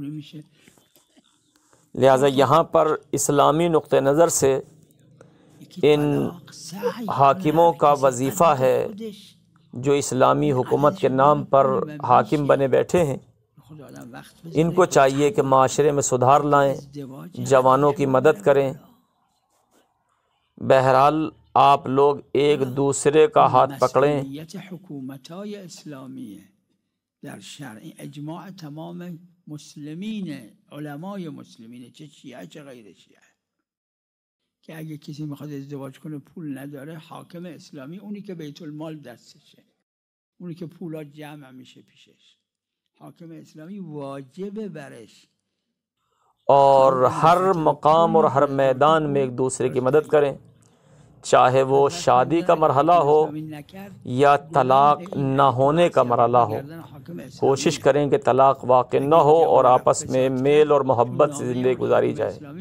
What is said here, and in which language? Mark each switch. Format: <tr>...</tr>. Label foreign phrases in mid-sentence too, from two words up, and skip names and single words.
<ur>لہٰذا یہاں پر اسلامی نقطہ نظر سے ان حاکموں کا وظیفہ ہے جو اسلامی حکومت کے نام پر حاکم بنے بیٹھے ہیں، ان کو چاہیے کہ معاشرے میں سدھار لائیں، جوانوں کی مدد کریں۔ بہرحال آپ لوگ ایک دوسرے کا ہاتھ پکڑیں۔</ur> <fa>حکومت‌های اسلامیه در شرع اجماع تمام مسلمین، علمای مسلمین، چه شیعه چه غیر شیعه، که اگه کسی میخواد ازدواج کنه پول نداره، حاکم اسلامی اونی که بیت المال دستشه، اونی که پولا جمع میشه پیشش، حاکم اسلامی واجب برش</fa> <ur>اور ہر مقام اور ہر میدان میں ایک دوسرے کی مدد کریں، چاہے وہ شادی کا مرحلہ ہو یا طلاق نہ ہونے کا مرحلہ ہو۔ کوشش کریں کہ طلاق واقع نہ ہو اور آپس میں میل اور محبت سے زندگی گزاری جائے۔</ur>